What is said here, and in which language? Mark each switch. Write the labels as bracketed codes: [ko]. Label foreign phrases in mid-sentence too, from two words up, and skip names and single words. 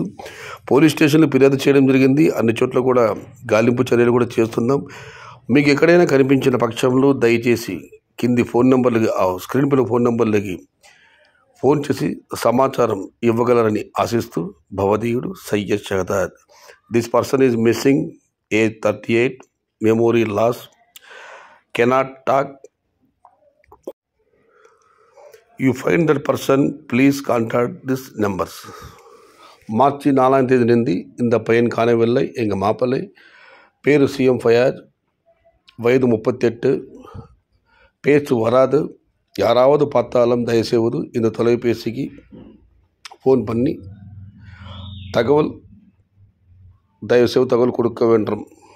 [te] పోలీస్ స్టేషన్లో ఫిర్యాదు చేయడం జరిగింది. అన్ని చోట్ల కూడా గాలింపు చర్యలు కూడా చేస్తున్నాం. మీకు ఎక్కడైనా కనిపించిన పక్షంలో దయచేసి కింది [en] phone numbers, [te] స్క్రీన్ పైన [en] phone numbers [te] ఫోన్ చేసి సమాచారం ఇవ్వగలరని ఆశిస్తూ భవదీయుడు సయ్యద్ షహదాద్. [en] This person is missing, age 38, memory loss, cannot talk. You find that person, please contact this numbers. [te] మార్చి 4వ తేదీ నుండి [ta] இந்த பையன் காணவில்லை, எங்கள் மாப்பிள்ளை, பேரு சிஎம் ஃபயாஜ், வயது 38, பேச்சு வராது. யாராவது பார்த்தாலும் தயவுசெய்து இந்த தொலைபேசிக்கு ஃபோன் பண்ணி தகவல் கொடுக்க வேண்டும்.